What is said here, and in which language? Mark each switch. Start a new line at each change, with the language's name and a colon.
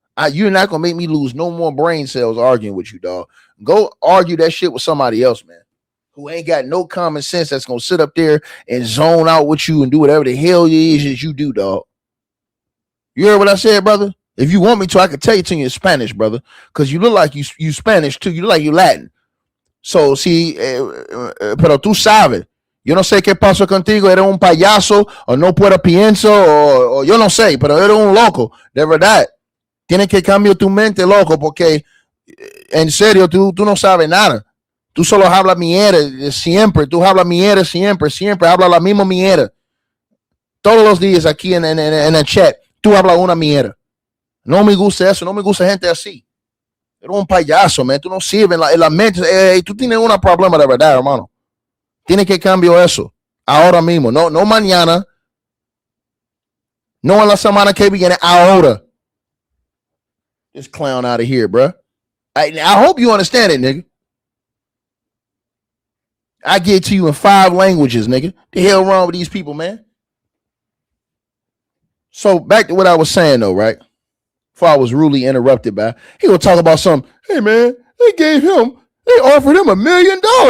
English: You're not gonna make me lose no more brain cells arguing with you, dog. Go argue that shit with somebody else, man, who ain't got no common sense that's gonna sit up there and zone out with you and do whatever the hell it is you do, dog. You heard what I said, brother? If you want me to, I could tell you to you in Spanish, brother, because you look like you Spanish too. You look like you Latin. So,
Spanish: sí, pero tú sabes. Yo no sé qué pasó contigo. Eres un payaso o no puedo pienso o yo no sé, pero eres un loco. De verdad. Tienes que cambiar tu mente, loco, porque en serio, tú no sabes nada. Tú solo hablas mierda siempre. Tú hablas mierda siempre. Hablas la misma mierda. Todos los días aquí en el chat, tú hablas una mierda. No me gusta eso, no me gusta gente así. Eres un payaso, man. Tú no sirves en la mente. Tú tienes un problema de verdad, hermano. Tienes que cambiar eso. Ahora mismo. No mañana. No en la semana que viene. Ahora.
English: This clown out of here, bro. I hope you understand it, nigga. I get it to you in 5 languages, nigga. The hell wrong with these people, man? So back to what I was saying, though, right? Before I was rudely interrupted by, he will talk about some, hey man, they offered him $1 million.